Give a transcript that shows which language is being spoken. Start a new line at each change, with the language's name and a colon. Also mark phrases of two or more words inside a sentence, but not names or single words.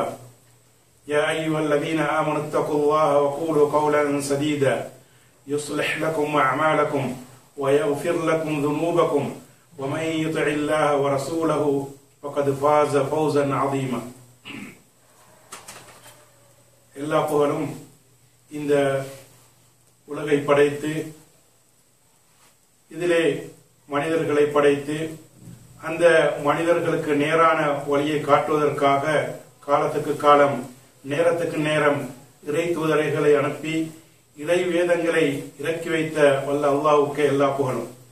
Arabic: يا أيها الذين آمنوا اتقوا الله وقولوا قولا سديدا يصلح لكم أعمالكم ويغفر لكم ذنوبكم ومن يطع الله ورسوله فقد فاز فوزا عظيما.
Tamil: எல்லா புகழும் இந்த உலகை படைத்து இதிலே மனிதர்களை படைத்து அந்த மனிதர்களுக்கு நேரான வழியை காட்டுவதற்காக காலத்துக்கு காலம் நேரத்துக்கு நேரம் இறை தூதரைகளை அனுப்பி இறை வேதங்களை இறக்கி வைத்த வல்ல அல்லாஹ்வுக்கே எல்லா புகழும்.